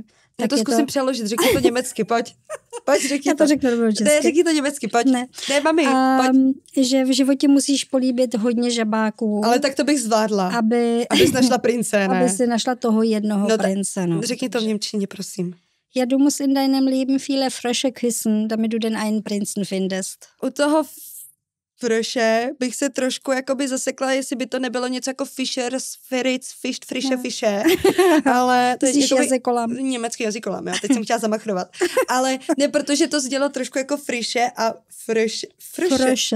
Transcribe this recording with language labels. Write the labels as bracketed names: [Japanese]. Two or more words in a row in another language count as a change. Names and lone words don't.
[Czech] Já to zkusím přeložit, řekni to německy, pojď, řekni to. Já to řeknu dobrou česky. Ne, řekni to německy, pojď. Ne mami, pojď. Že v životě musíš políbit hodně žabáků. Ale tak to bych zvládla, abys našla prince, ne? Aby si našla toho jednoho prince, no. Řekni to v němčině, prosím. [German] Ja, du musst in deinem Leben viele Frösche küssen, damit du den einen Prinzen findest. [Czech] U toho Frösche bych se trošku jakoby zasekla, jestli by to nebylo něco jako [German] Fischer's Fritz, Fische, [Czech] ale to je jazykolam. Německý jazykolam, já teď jsem chtěla zamachrovat. Ale ne, protože to zdělo trošku jako Frische a Frösche.